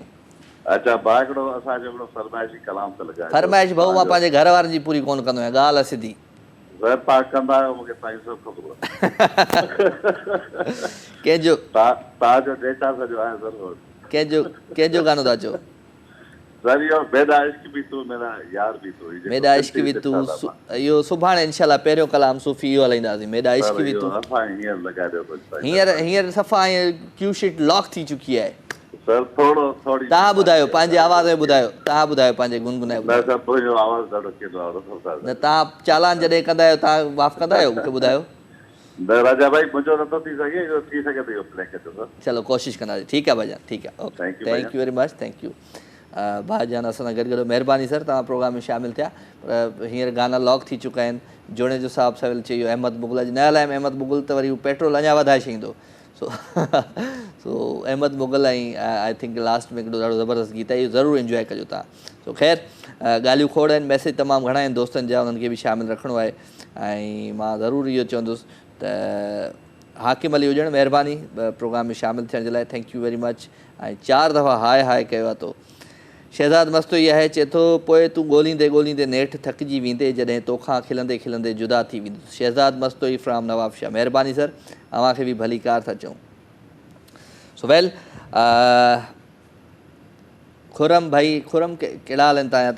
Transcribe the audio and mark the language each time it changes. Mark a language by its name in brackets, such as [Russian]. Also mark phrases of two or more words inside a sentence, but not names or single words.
[Sindhi] अच्छा भाउ, हिकिड़ो असांजो हिकिड़ो फरमाइशी कलाम त लॻाए। फरमाइश भाऊ मां पंहिंजे घर वारनि जी पूरी कोन कंदो आहियां, ॻाल्हि आहे सिधी। तव्हां कंदा आहियो, मूंखे साईं सभु ख़बर कंहिंजो तव्हांजो डेटा सॼो आहे ज़रूरु। कंहिंजो गानो था चओ? सर इहो मेरा इश्क भी तू मेरा यार भी तू। मेरा इश्क भी तू, इहो सुभाणे इंशाल्लाह पहिरियों कलाम सूफ़ी इहो हलाईंदासीं। मेरा इश्क भी तू हींअर सफ़ा [English] queue sheet lock [Sindhi] थी चुकी आहे। सर थोड़ी तव्हां ॿुधायो पंहिंजी आवाज़ में ॿुधायो, तव्हां ॿुधायो पंहिंजे गुनगुनाए ॿुधायो। न तव्हां चालान जॾहिं कंदा आहियो तव्हां माफ़ कंदा आहियो? मूंखे ॿुधायो। राजा भाई मुंहिंजो नथो थी सघे, इहो थी सघे त इहो प्ले कजो। चलो कोशिशि कंदासीं। ठीकु आहे भाईजान, ठीकु आहे। [English] okay, thank you very much, thank you भाईजान। [Sindhi] असां सां गॾु महिरबानी सर, तव्हां प्रोग्राम में शामिलु थिया। पर हींअर गाना लॉक थी चुका आहिनि। जोड़े जो साहब सवेल चयो अहमद मुग़ल, अॼु न हलायमि अहमद मुग़ल त वरी पेट्रोल अञा वधाए छॾींदो। सो अहमद मुग़ल ऐं [English] I think [Sindhi] लास्ट में हिकिड़ो ॾाढो ज़बरदस्त गीत आहे, इहो ज़रूरु इंजॉय कजो तव्हां। सो ख़ैर, ॻाल्हियूं खोड़ आहिनि, मैसेज तमामु घणा आहिनि दोस्तनि जा, उन्हनि खे बि शामिलु रखिणो आहे। ऐं मां ज़रूरु इहो चवंदुसि त हाकिम अली हुजणु, महिरबानी प्रोग्राम में शामिलु थियण जे लाइ, [English] thank you very much. [Sindhi] ऐं 4 दफ़ा हाय कयो आहे तो। शहज़ाद मस्तो इहा आहे, चए थो पोइ तूं ॻोल्हींदे नेठि थकिजी वेंदे, जॾहिं तोखां खिलंदे जुदा थी वेंदो। शहज़ाद मस्तो ई फ्राम नवाब शाह, महिरबानी सर, अव्हांखे बि भली कार था चऊं। [English] so well, [Sindhi] खुरम भाई, खुरम कहिड़ा हाल आहिनि तव्हां?